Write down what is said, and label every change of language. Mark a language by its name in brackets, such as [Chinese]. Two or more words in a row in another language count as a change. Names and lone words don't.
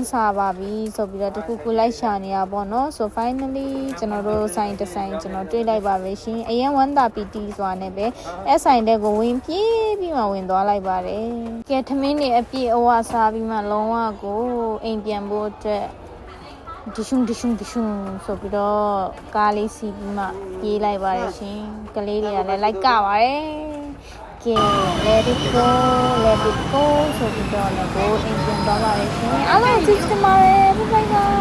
[Burmese] စားပါပြီဆိုပြီးတော့တခုခုလိုက်ရှာနေရပါတော့ [English] so finally [Burmese] ကျွန်တော် တို့ဆိုင်တစ်ဆိုင်ကျွန်တော်တွေ့လိုက်ပါပဲရှင်အရန်ဝမ်းသာပီတီဆိုတာနဲ့ပဲအဲ့ဆိုင်တဲ့ကိုဝင်ပြေးပြီးမှဝင်သွားလိုက်ပါတယ်ကဲထမင်းတွေအပြည့်အဝစားပြီးမှလုံးဝကိုအိမ်ပြန်ဖို့အတွက်ဒရှုံဆိုပြီးတော့ကားလေးစီးပြီးမှပြေးလိုက်ပါတယ်ရှင်ကလေးတွေကလည်းလိုက်ကပါတယ်ကဲ [English] let it go [Burmese] ဆိုပြီးတော့လည်းကိုအိမ်ပြန်သွားပါရရှင်အားလုံးကြည့်ချင်ပါတယ်ဘိုင်